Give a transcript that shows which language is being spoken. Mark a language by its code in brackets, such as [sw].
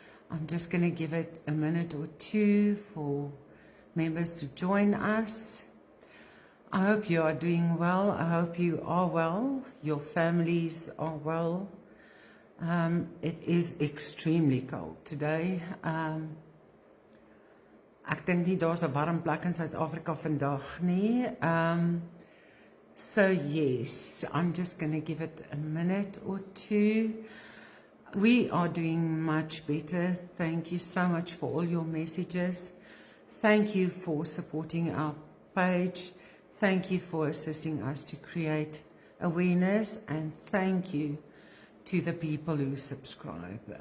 [en] I'm just going to give it a minute or two for members to join us. I hope you are doing well. I hope you are well. Your families are well. It is extremely cold today. [af] Ek dink nie daar's 'n warm plek in Suid-Afrika vandag nie. [en] So yes, I'm just going to give it a minute or two. We are doing much better. Thank you so much for all your messages. Thank you for supporting our page. Thank you for assisting us to create awareness, and thank you to the people who subscribe.